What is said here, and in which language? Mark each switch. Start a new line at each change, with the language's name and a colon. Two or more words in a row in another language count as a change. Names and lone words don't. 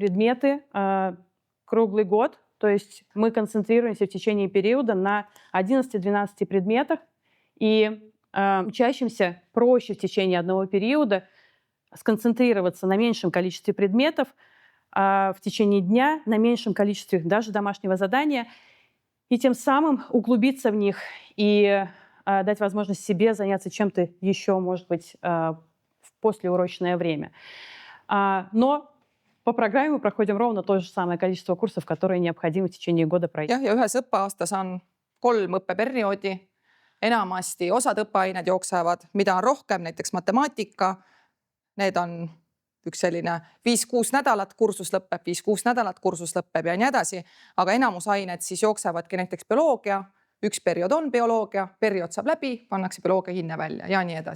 Russian: предметы круглый год, то есть мы концентрируемся в течение периода на 11-12 предметах, и учащимся проще в течение одного периода сконцентрироваться на меньшем количестве предметов в течение дня, на меньшем количестве даже домашнего задания, и тем самым углубиться в них и дать возможность себе заняться чем-то еще, может быть, в послеурочное время. Но по программе мы проходим ровно то же самое количество курсов, которые необходимо в течение года пройти.
Estonian: Ja ühes õppeaastas on 3 õppeperioodi. enamasti osad õppeained jooksevad, mida on rohkem, näiteks matemaatika, need on üks selline 5-6 nädalat kursus lõpeb, 5-6 nädalat kursus lõpeb ja nii edasi, aga enamus ained siis jooksevadki näiteks bioloogia, üks periood on bioloogia, periood saab läbi, pannakse bioloogia hinne välja ja nii edasi.